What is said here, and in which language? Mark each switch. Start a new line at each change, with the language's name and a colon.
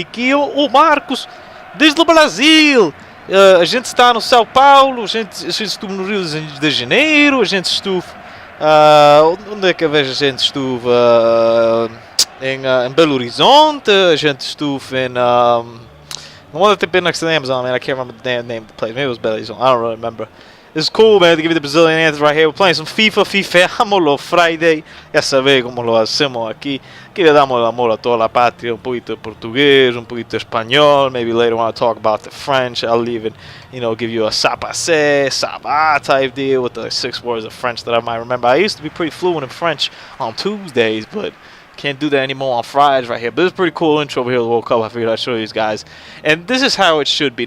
Portuguese: Aqui é o Marcos, desde o Brasil. A gente está no São Paulo, a gente estuva no Rio de Janeiro, a gente estuva. Onde é que a gente estuva? Em Belo Horizonte, a gente estuva em.
English: One of the big next names on, man. I can't remember the damn name of the place. Maybe it was Belo Horizonte. I don't really remember. It's cool, man, to give you the Brazilian answers right here. We're playing some FIFA, Fifeamos Friday.
Spanish: Ya sabéis cómo lo hacemos aquí. Aquí le damos el amor a toda la patria, un poquito de portugués, un poquito de español.
English: Maybe later when I talk about the French, I'll even, give you a
French: ça passe, ça va
English: type deal with the 6 words of French that I might remember. I used to be pretty fluent in French on Tuesdays, but can't do that anymore on Fridays right here. But it's a pretty cool intro over here to the World Cup. I figured I'd show you guys. And this is how it should be.